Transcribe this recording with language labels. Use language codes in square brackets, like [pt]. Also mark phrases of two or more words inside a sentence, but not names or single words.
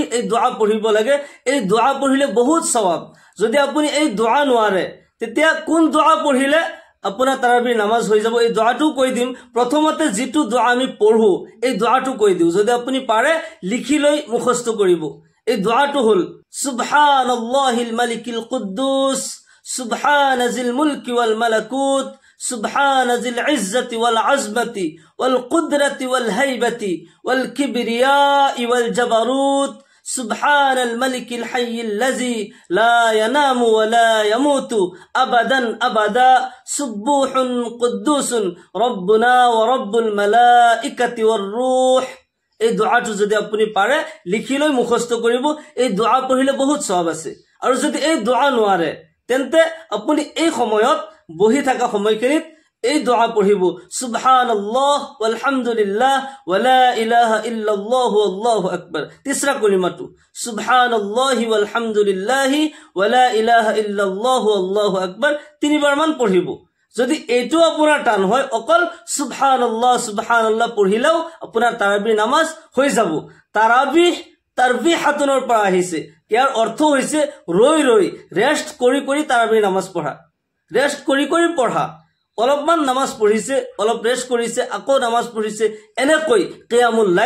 [as] এই দোয়া পঢ়িব লাগে এই দোয়া পঢ়িলে বহুত সওয়াব যদি আপুনি এই দোয়া নোৱাৰে তেতিয়া কোন দোয়া পঢ়িলে আপোনাৰ তাৰাবিৰ নামাজ হৈ যাব এই দোয়াটো কৈ দিম প্ৰথমতে যেটো দোয়া আমি পঢ়ো এই দোয়াটো কৈ দিও যদি আপুনি পাৰে লিখি লৈ মুখস্থ কৰিব এই দোয়াটো হল [ar] سبحان الله الملك القدوس سبحان ذي الملك والملكوت سبحان ذي العزة والعظمة والقدرة والهيبة والكبرياء والجبروت سبحان الملك الحي الذي لا ينام ولا يموت أبدا أبدا سبوح قدوس ربنا ورب الملائكة والروح [as] এই দোয়াটো যদি আপুনি পাৰে লিখি লৈ মুখস্থ কৰিব এই দোয়া পঢ়িলে বহুত সওয়াব আছে আৰু যদি এই দোয়া নোৱাৰে তেন্তে আপুনি এই সময়ত বহি থাকা সময়খিনিত এই দোয়া পঢ়িব [ar] سبحان الله والحمد لله ولا إله إلا الله الله أكبر [as] তিসরা কলিমাটো [ar] سبحان الله والحمد لله ولا إله إلا الله الله أكبر [as] তিনিবাৰ মান পঢ়িব যদি এইটো আপোনাৰ টান হয় অকল সুবহানাল্লাহ পঢ়িলেও আপোনাৰ তাৰাবিৰ নামাজ হৈ যাব তাৰবিহাতুনৰ পৰা আহিছে ইয়াৰ অৰ্থ হৈছে ৰৈ ৰৈ ৰেষ্ট কৰি কৰি তাৰাবিৰ নামাজ পঢ়া ৰেষ্ট কৰি কৰি পঢ়া অলপমান নামাজ পঢ়িছে অলপ ৰেষ্ট কৰিছে আকৌ নামাজ পঢ়িছে এনেকৈ [ar] قيام الليل